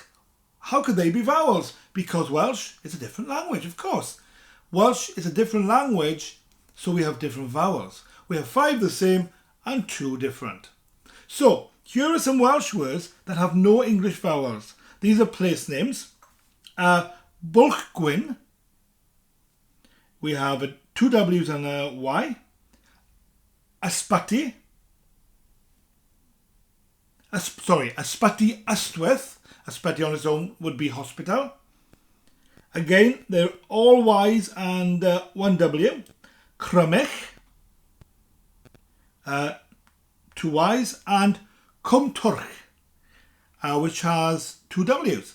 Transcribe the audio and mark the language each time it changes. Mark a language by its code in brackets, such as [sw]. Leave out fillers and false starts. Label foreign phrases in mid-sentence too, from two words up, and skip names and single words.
[en] How could they be vowels? Because Welsh is a different language, of course. Welsh is a different language, so we have different vowels. We have 5 the same and 2 different. So, here are some Welsh words that have no English vowels. These are place names. Bwlch gwyn. We have 2 W's and a Y. Ysbyty. Ysbyty Ystwyth. Ysbyty on its own would be hospital. Again, they're all Y's and 1 W. Crymych. 2 Y's. And Cwm Twrch, which has 2 W's.